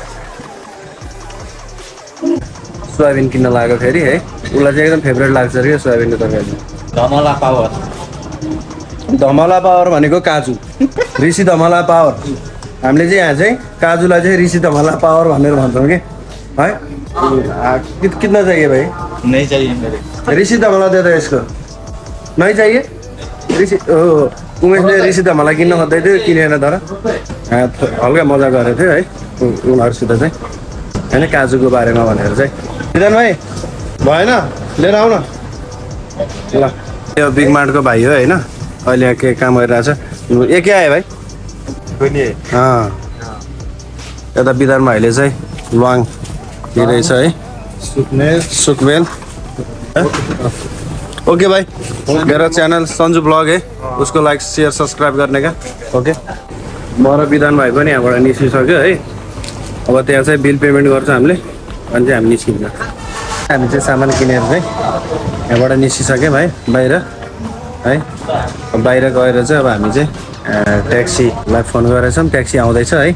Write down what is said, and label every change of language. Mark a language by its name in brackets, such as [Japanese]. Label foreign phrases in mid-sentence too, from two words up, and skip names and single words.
[Nepali] सोयाबिन किन्न लाग्यो फेरि है। उसलाई चाहिँ एकदम फेभरेट लाग्छ अरे सोयाबिनको तरकारी। धमला पावर। धमला पावर भनेको काजु, ऋषि धमला पावर। हामीले चाहिँ यहाँ चाहिँ काजुलाई चाहिँ ऋषि धमला पावर भनेर भन्छौँ कि है। [Hindi] कितना चाहिए भाइ? नहीं चाहिए मेरे। ऋषि धमला दे दो यसको। नहीं चाहिए ऋषि? [Nepali] हो उमेशले ऋषि धमला किन्न खोज्दै थियो, किनेन तर हल्का मजा गरेको थियो है उनीहरूसित चाहिँ होइन, काजुको बारेमा भनेर चाहिँ। विधान भाइ भएन, लिएर आऊ न ल। यो बिग मार्टको भाइ हो होइन, अहिले यहाँ के काम गरिरहेछ। ए के आयो भाइ? यता विधान भाइले चाहिँ ल्वाङ लिँदैछ है, सुकमेल। [Hindi] ओके भाई, मेरा चैनल संजू ब्लॉग है, उसको [English] like share subscribe [Hindi] करने का। [Nepali] ओके म र विधान भाइ पनि यहाँबाट निस्किसक्यो है। अब त्यहाँ चाहिँ बिल पेमेन्ट गर्छ हामीले, अनि चाहिँ हामी निस्किन्छ। हामी चाहिँ सामान किनेर चाहिँ यहाँबाट निस्किसक्यौँ भाइ बाहिर है। बाहिर गएर चाहिँ अब हामी चाहिँ ट्याक्सीलाई फोन गरेछौँ, ट्याक्सी आउँदैछ है।